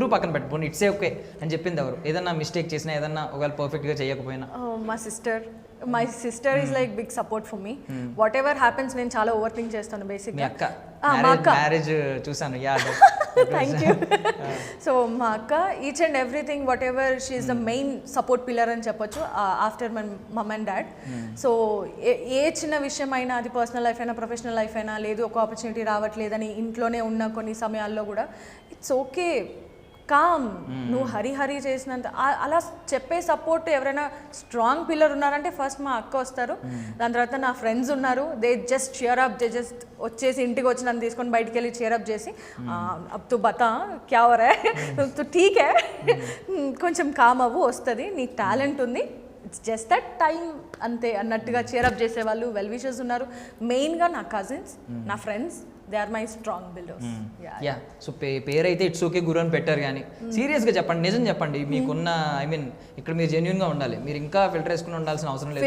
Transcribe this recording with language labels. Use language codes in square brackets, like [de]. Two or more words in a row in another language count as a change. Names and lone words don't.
[te] గురు పక్కన పెట్టుకోండి, [en] it's okay [te] అని చెప్పింది ఎవరు? ఏదన్నా మిస్టేక్ చేసినా, ఏదన్నా ఒకవేళ పర్ఫెక్ట్గా చేయకపోయినా? [en] My sister is like big support for me. whatever happens [te] నేను చాలా [en] over think [te] చేస్తాను బేసిక్గా. మ్యారేజ్ చూసాను. [en] Thank you. [te] సో మా అక్క [en] each and everything whatever she is the main support pillar [te] అని చెప్పొచ్చు [en] after my mom and dad. [te] సో ఏ చిన్న విషయం అయినా, అది [en] personal life [te] అయినా [en] professional life [te] అయినా, లేదు ఒక ఆపర్చునిటీ రావట్లేదని ఇంట్లోనే ఉన్న కొన్ని సమయాల్లో కూడా [en] it's okay, calm, [te] నువ్వు హరి చేసినంత అలా చెప్పే సపోర్ట్ ఎవరైనా [en] strong pillar [te] ఉన్నారంటే ఫస్ట్ మా అక్క వస్తారు. దాని తర్వాత నా ఫ్రెండ్స్ ఉన్నారు, [en] they just cheer up, they just [te] వచ్చేసి ఇంటికి వచ్చి నన్ను తీసుకొని బయటికి వెళ్ళి [en] cheer up [te] చేసి [hi] अब तू बता क्या हो रा है, तू ठीक है, [te] కొంచెం కామ్ అవ్వు, వస్తుంది, నీకు టాలెంట్ ఉంది, [en] it's just that time [te] అంతే అన్నట్టుగా చియరప్ చేసేవాళ్ళు [en] well wishers [te] ఉన్నారు. మెయిన్గా నా కజిన్స్, నా ఫ్రెండ్స్, [en] they are my strong builders. [te] యా, సో పేరైతే [en] it's okay [te] గురు అని పెట్టారు. కానీ సీరియస్గా చెప్పండి, నిజం చెప్పండి, మీకున్న ఇక్కడ మీరు జెన్యున్గా ఉండాలి, మీరు ఇంకా ఫిల్టర్ వేసుకుని ఉండాల్సిన అవసరం లేదు.